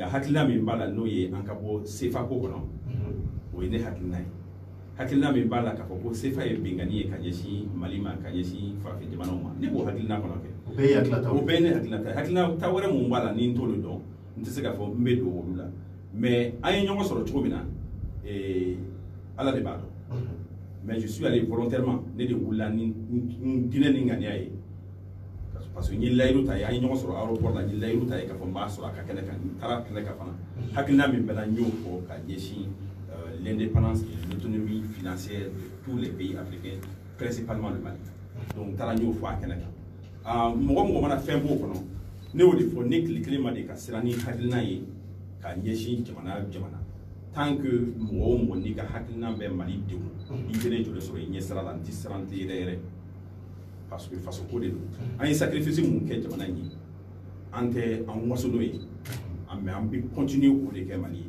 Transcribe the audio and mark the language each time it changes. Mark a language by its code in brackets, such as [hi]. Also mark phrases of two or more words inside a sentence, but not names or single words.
[bm] hakilina min b'a la n'o ye an ka bɔ sefa ko kɔnɔ o ye ne hakilina ye hakilina min b'a la k'a fɔ ko sefa ye bengani ye ka ɲɛsin mali ma ka ɲɛsin farafin jamanaw ma ne b'o hakilina kɔnɔ kɛ o bɛɛ ye ne hakilina ta hakilina ta wɛrɛ mun b'a la ni n t'olu dɔn n tɛ se k'a fɔ n bɛ don olu la mais an ye ɲɔgɔn sɔrɔ cogo min na ala de b'a dɔn [fr] mais je suis allé volontairement [bm] ne de wulila ni diinɛ ni ŋaniya ye [fr] parce que [bm] n ye layiru ta ye an ye ɲɔgɔn sɔrɔ aéroport la n ye layiru ta ye k'a fɔ n b'a sɔrɔ a ka kɛnɛ kan n taara kɛnɛ kan fana hakilina min bɛ na n y'o fɔ ka ɲɛsin [fr] l'indépendance et l'autonomie financière de tous les pays africains, principalement le Mali. [bm] Donc, taara n y'o fɔ a kɛnɛ kan mɔgɔ mana fɛn b'o kɔnɔ ne y'o de fɔ ne tile kelen ma de ka siran ni hakilina ye ka ɲɛsin jamana [fr] tant que [bm] mɔgɔ o mɔgɔ n'i ka hakilina bɛ Mali denw i tɛ ne jɔlen sɔrɔ i ɲɛ sira la n tɛ siran tɛ yɛrɛ [fr] parce que [bm] faso ko de don an ye sacrifice mun kɛ jamana in ye an tɛ an waso n'o ye mais an bɛ continuer o de kɛ Mali